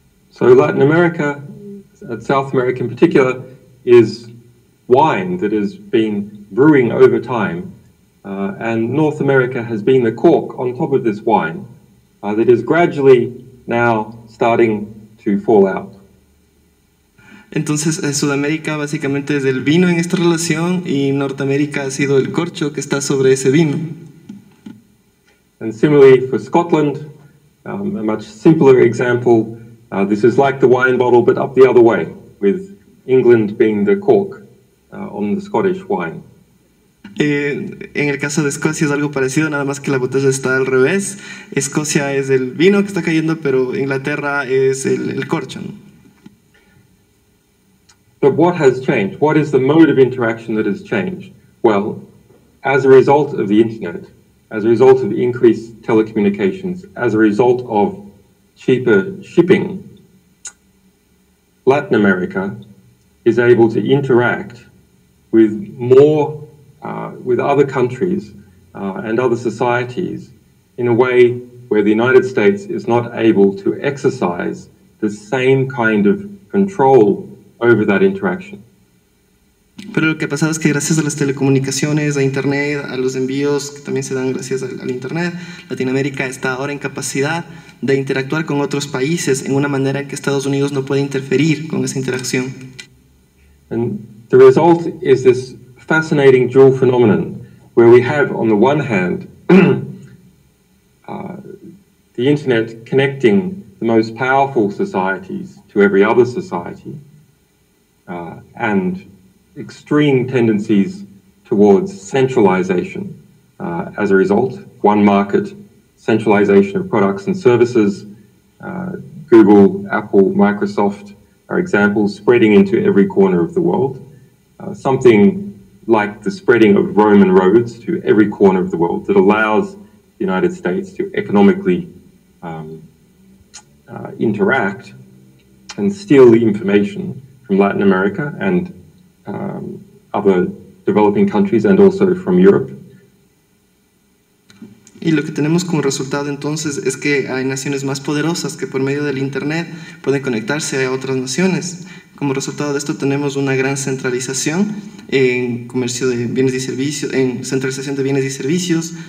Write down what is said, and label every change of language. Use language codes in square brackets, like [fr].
[en] So Latin America, South America in particular, is wine that has been brewing over time, and North America has been the cork on top of this wine that is gradually now starting to fall out. [es] Entonces, Sudamérica básicamente es el vino en esta relación y Norteamérica ha sido el corcho que está sobre ese vino. [en] And similarly for Scotland, a much simpler example, this is like the wine bottle but up the other way, with England being the cork on the Scottish wine. [es] En el caso de Escocia es algo parecido, nada más que la botella está al revés. Escocia es el vino que está cayendo, pero Inglaterra es el corcho, ¿no? [en] But what has changed? What is the mode of interaction that has changed? Well, as a result of the internet, as a result of increased telecommunications, as a result of cheaper shipping, Latin America is able to interact with more, with other countries and other societies in a way where the United States is not able to exercise the same kind of control over that interaction. [es] Pero lo que ha pasado es que gracias a las telecomunicaciones, a internet, a los envíos que también se dan gracias al internet, Latinoamérica está ahora en capacidad de interactuar con otros países en una manera en que Estados Unidos no puede interferir con esa interacción. [en] And the result is this fascinating dual phenomenon where we have, on the one hand, the internet connecting the most powerful societies to every other society, and extreme tendencies towards centralization as a result. One market, centralization of products and services. Google, Apple, Microsoft are examples spreading into every corner of the world. Something like the spreading of Roman roads to every corner of the world that allows the United States to economically interact and steal the information from Latin America and other developing countries and also from Europe. [es] Y lo que tenemos como resultado entonces es que hay naciones más poderosas que por medio del internet pueden conectarse a otras naciones. Como resultado de esto tenemos una gran centralización en comercio de bienes y servicios, en centralización de bienes y servicios.